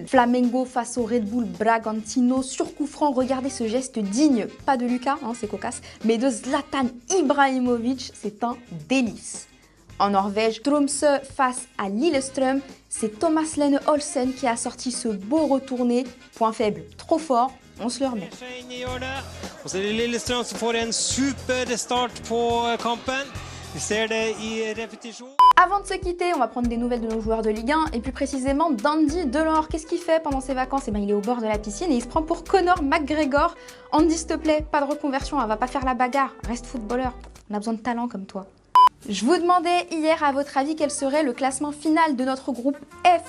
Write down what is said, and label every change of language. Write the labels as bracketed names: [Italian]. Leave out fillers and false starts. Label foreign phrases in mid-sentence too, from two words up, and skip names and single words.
[French] Flamengo face au Red Bull Bragantino. Sur coup franc, regardez ce geste digne, pas de Lucas, c'est cocasse, mais de Zlatan Ibrahimovic. C'est un délice. En Norvège, Tromsø face à Lillestrøm. C'est Thomas Lene Olsen qui a sorti ce beau retourné. Point faible, trop fort. on se le remet. [Swedish] Och så är det Lillestrøm som får en superstart på kampen. Vi ser det I répétition. [French] Avant de se quitter, on va prendre des nouvelles de nos joueurs de Ligue 1 et plus précisément d'Andy Delors. Qu'est-ce qu'il fait pendant ses vacances? Eh ben, il est au bord de la piscine et il se prend pour Conor McGregor. Andy, s'il te plaît, pas de reconversion, elle va pas faire la bagarre, reste footballeur. On a besoin de talent comme toi. Je vous demandais hier, à votre avis, quel serait le classement final de notre groupe F.